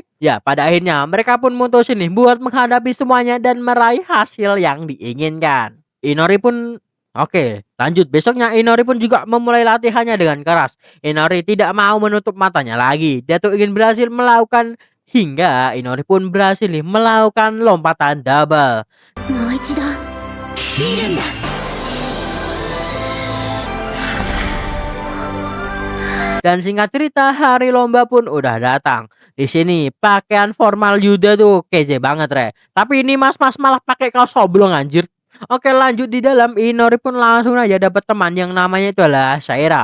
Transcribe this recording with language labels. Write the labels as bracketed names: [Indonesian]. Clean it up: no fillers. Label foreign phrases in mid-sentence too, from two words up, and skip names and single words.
[Indonesian] Ya pada akhirnya mereka pun mutusin nih buat menghadapi semuanya dan meraih hasil yang diinginkan. Inori pun oke, lanjut besoknya Inori pun juga memulai latihannya dengan keras. Inori tidak mau menutup matanya lagi. Dia tuh ingin berhasil melakukan hingga Inori pun berhasil nih melakukan lompatan double. [Japanese] もう一度見るんだ [Indonesian] Dan singkat cerita hari lomba pun udah datang. Di sini pakaian formal Yuda tuh kece banget re. Tapi ini mas-mas malah pakai kaos oblong anjir. Oke lanjut di dalam Inori pun langsung aja dapat teman yang namanya itu adalah Saira.